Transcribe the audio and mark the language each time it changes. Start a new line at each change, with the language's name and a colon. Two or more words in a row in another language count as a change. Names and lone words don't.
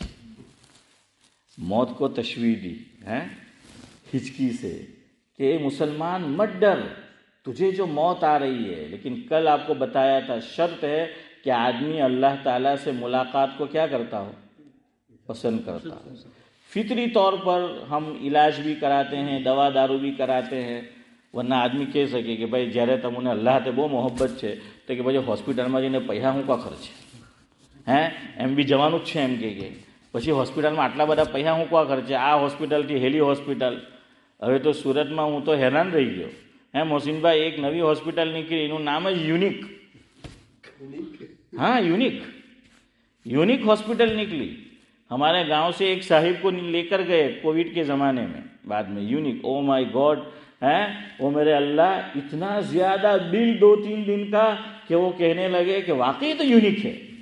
Urdu: موت کو تشویح دی ہچکی سے کہ مسلمان مت ڈر، تجھے جو موت آ رہی ہے، لیکن کل آپ کو بتایا تھا شرط ہے کہ آدمی اللہ تعالیٰ سے ملاقات کو کیا کرتا ہو؟ پسند کرتا ہو. فطری طور پر ہم علاج بھی کراتے ہیں، دوا دارو بھی کراتے ہیں،
Gujarati: વરના આદમી કહી શકે કે ભાઈ જ્યારે તમને અલ્લાહથી બહુ મોહબ્બત છે તો કે પછી હોસ્પિટલમાં જઈને પૈસા હું કા ખર્ચે, હે એમ બી જવાનું જ છે એમ કે પછી હોસ્પિટલમાં આટલા બધા પૈસા હું કા ખર્ચે, આ હોસ્પિટલથી હેલી હોસ્પિટલ. હવે તો સુરતમાં હું તો હેરાન રહી ગયો. હે મોહસિનભાઈ, એક નવી હોસ્પિટલ નીકળી, એનું નામ જ યુનિક.
Urdu: ہاں یونیک ہاسپٹل نکلی. ہمارے گاؤں سے ایک صاحب کو لے کر گئے کووڈ کے زمانے میں، بعد میں یونیک.
English: Oh my God,
Urdu: ہیں وہ میرے اللہ، اتنا زیادہ بل 2-3 دن کا کہ وہ کہنے لگے کہ واقعی تو یونیک ہے.